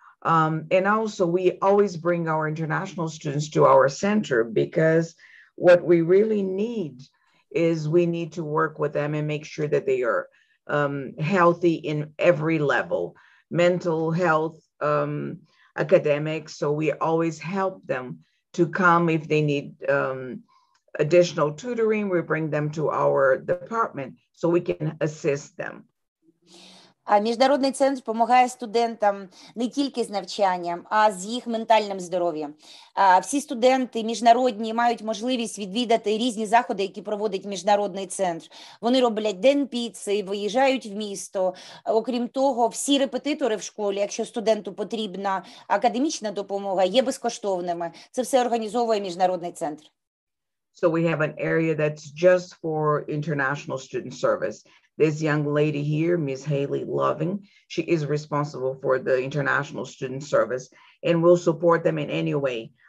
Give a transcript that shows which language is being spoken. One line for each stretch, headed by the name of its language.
English: And also we always bring our international students to our center, because what we really need is we need to work with them and make sure that they are healthy in every level, mental health, academics. So we always help them to come if they need additional tutoring. We bring them to our department so we can assist them.
Ukrainian: Міжнародний центр допомагає студентам не тільки з навчанням, а з їх ментальним здоров'ям. Всі студенти міжнародні мають можливість відвідати різні заходи, які проводить міжнародний центр. Вони роблять день піци, виїжджають в місто. Окрім того, всі репетитори в школі, якщо студенту потрібна академічна допомога, є безкоштовними. Це все організовує міжнародний центр.
English: So we have an area that's just for international student service. This young lady here, Ms. Haley Loving, she is responsible for the international student service, and will support them in any way.